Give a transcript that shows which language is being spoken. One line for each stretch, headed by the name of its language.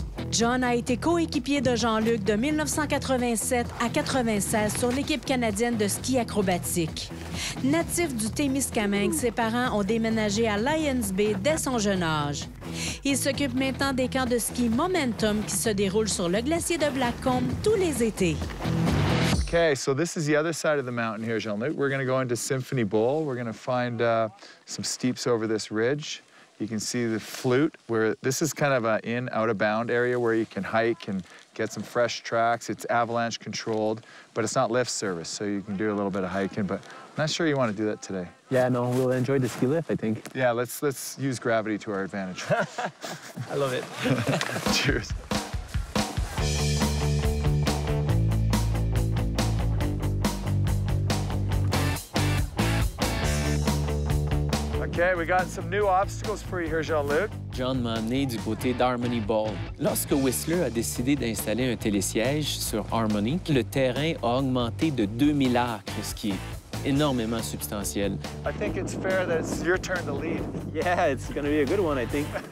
French: John a été coéquipier de Jean-Luc de 1987 à 1996 sur l'équipe canadienne de ski acrobatique. Natif du Témiscamingue, ses parents ont déménagé à Lions Bay dès son jeune âge. Il s'occupe maintenant des camps de ski Momentum qui se déroulent sur le glacier de Blackcomb tous les étés.
English: Okay, so this is the other side of the mountain here, Jean-Luc. We're going to go into Symphony Bowl. We're going to find some steeps over this ridge. You can see the flute, where this is kind of an in, out of bound area where you can hike and get some fresh tracks. It's avalanche controlled, but it's not lift service, so you can do a little bit of hiking, but I'm not sure you want to do that today. Yeah, no, we'll enjoy the ski lift, I think. Yeah, let's use gravity to our advantage. I love it. Cheers. Okay, we got some new obstacles for you here, Jean-Luc.
French: John m'a amené du côté d'Harmony Ball. Lorsque Whistler a décidé d'installer un télésiège sur Harmony, le terrain a augmenté de 2000 acres, ce qui est énormément substantiel.
English: I think it's fair that it's your turn to lead. Yeah, it's gonna be a good one, I think.